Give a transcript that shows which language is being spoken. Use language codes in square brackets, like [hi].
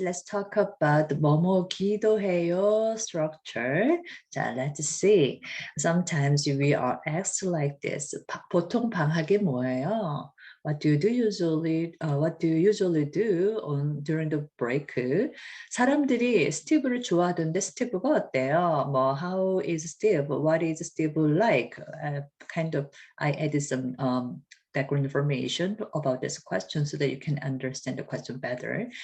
[en] Let's talk about the [ko] 뭐뭐 기도해요 [en] structure. 자, let's see. Sometimes we are asked like this. [ko] 보통 방학이 뭐예요? [en] What do you usually do during the break? [ko] 사람들이 스티브를 좋아하던데 스티브가 어때요? [en] How is Steve? What is Steve like? I added some background information about this question so that you can understand the question better.